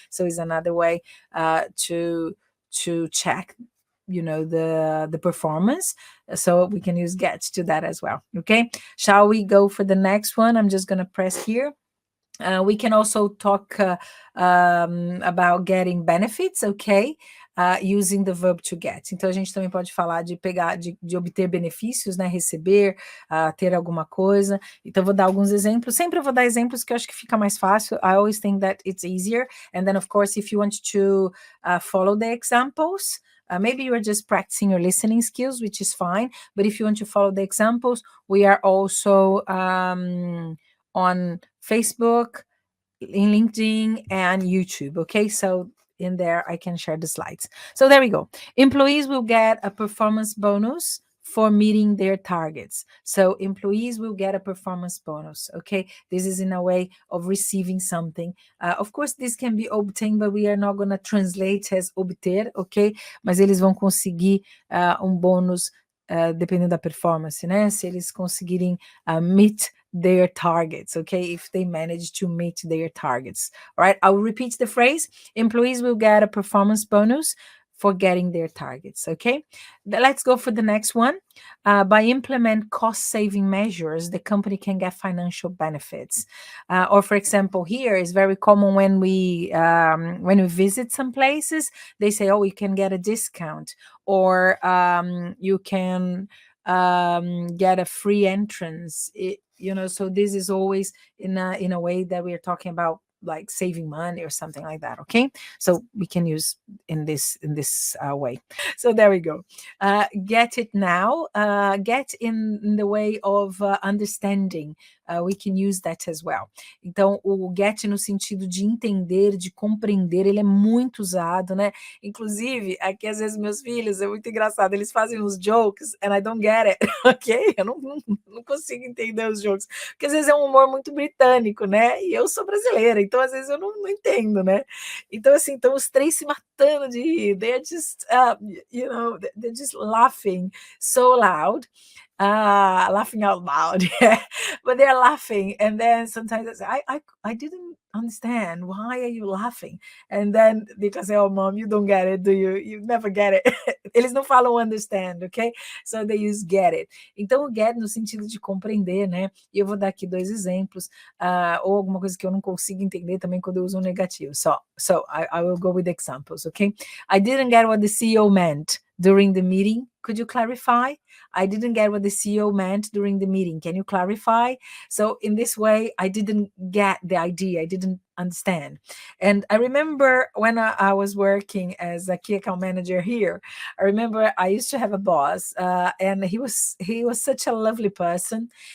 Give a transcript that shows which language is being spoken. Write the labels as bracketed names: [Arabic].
[English] So it's another way to check, you know, the performance. So we can use get to that as well. Okay, shall we go for the next one? I'm just going to press here. We can also talk about getting benefits, okay? Using the verb to get. [Portuguese] Então a gente também pode falar de pegar, de obter benefícios, né? Receber, ter alguma coisa. Então vou dar alguns exemplos. Sempre eu vou dar exemplos que eu acho que fica mais fácil. [English] I always think that it's easier. And then, of course, if you want to follow the examples, maybe you are just practicing your listening skills, which is fine. But if you want to follow the examples, we are also on Facebook, in LinkedIn, and YouTube. Okay, so in there I can share the slides. So there we go. Employees will get a performance bonus for meeting their targets. So employees will get a performance bonus. Okay, this is in a way of receiving something. Of course, this can be obtained, but we are not going to translate as obter. [Portuguese] Okay, mas eles vão conseguir bônus dependendo da performance, né? Se eles conseguirem [English] meet their targets, okay, if they manage to meet their targets. All right, I'll repeat the phrase. Employees will get a performance bonus for getting their targets, okay? Let's go for the next one. By implement cost-saving measures, the company can get financial benefits. Or for example, here is very common when we visit some places, they say, oh, you can get a discount, or you can get a free entrance. You know, so this is always in a way that we are talking about like saving money or something like that. Okay, so we can use in this way. So there we go. Get it now. Get in the way of understanding. we can use that as well. [Portuguese] Então, o get no sentido de entender, de compreender, ele é muito usado, né? Inclusive, aqui às vezes meus filhos, é muito engraçado, eles fazem uns jokes [English] and I don't get it, ok? [Portuguese] Eu não consigo entender os jokes, porque às vezes é um humor muito britânico, né? E eu sou brasileira, então às vezes eu não entendo, né? Então, assim, então os três se matando de rir, [English] they're just, they're just laughing so loud. Laughing out loud, yeah. But they're laughing, and then sometimes I didn't understand, why are you laughing? And then because oh mom, you don't get it, do you? You never get it. [Portuguese] Eles não falam understand, ok? [English] So they use get it. [Portuguese] Então o get no sentido de compreender, né? E eu vou dar aqui dois exemplos, ou alguma coisa que eu não consigo entender também quando eu uso um negativo. [English] So I will go with examples, okay? I didn't get what the CEO meant during the meeting. Could you clarify? I didn't get what the CEO meant during the meeting. Can you clarify? So in this way, I didn't get the idea. I didn't understand. And I remember when I was working as a key account manager here, I remember I used to have a boss, and he was such a lovely person.